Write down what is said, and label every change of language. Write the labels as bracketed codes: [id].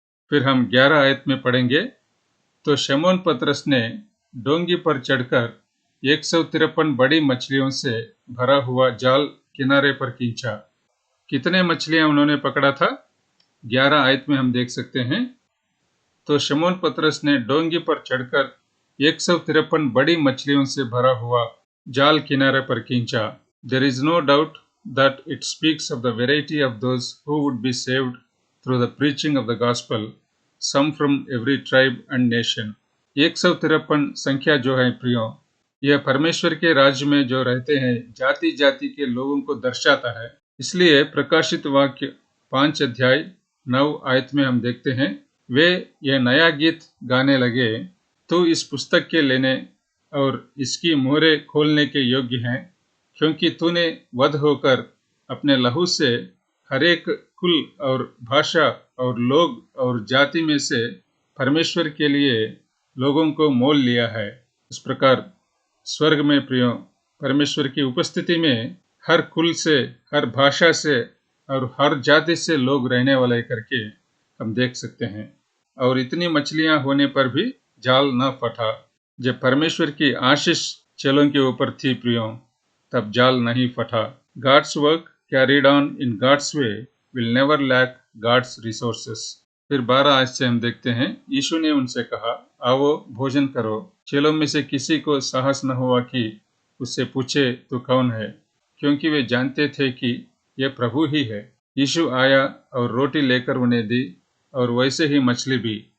[hi] फिर हम 11 आयत में पढ़ेंगे, तो शमौन पतरस ने डोंगी पर चढ़कर 153 बड़ी मछलियों से भरा हुआ जाल किनारे पर खींचा। कितने मछलियां उन्होंने पकड़ा था? 11 आयत में हम देख सकते हैं, तो शमौन पतरस ने डोंगी पर चढ़कर 153 बड़ी मछलियों से भरा हुआ जाल किनारे पर खींचा। [en] There is no doubt that it speaks of the variety of those who would be saved through the preaching of the gospel, some from every tribe and nation. [hi] 153 संख्या जो है प्रियो, यह परमेश्वर के राज्य में जो रहते हैं जाति जाति के लोगों को दर्शाता है। इसलिए प्रकाशित वाक्य 5 अध्याय 9 आयत में हम देखते हैं, वे यह नया गीत गाने लगे, तो इस पुस्तक के लेने और इसकी मोहरें खोलने के योग्य हैं, क्योंकि तूने वध होकर अपने लहू से हर एक कुल और भाषा और लोग और जाति में से परमेश्वर के लिए लोगों को मोल लिया है। इस प्रकार स्वर्ग में प्रियो, परमेश्वर की उपस्थिति में हर कुल से, हर भाषा से और हर जाति से लोग रहने वाले करके हम देख सकते हैं। और इतनी मछलियां होने पर भी जाल न फटा। जब परमेश्वर की आशीष चेलों के ऊपर थी प्रियो, तब जाल नहीं फटा। [en] God's work carried on in God's way will never lack God's resources. [hi] फिर 12 आयत से हम देखते हैं, यीशु ने उनसे कहा, आओ भोजन करो। चेलों में से किसी को साहस न हुआ कि उससे पूछे तो कौन है, क्योंकि वे जानते थे कि यह प्रभु ही है। यीशु आया और रोटी लेकर उन्हें दी और वैसे ही मछली भी।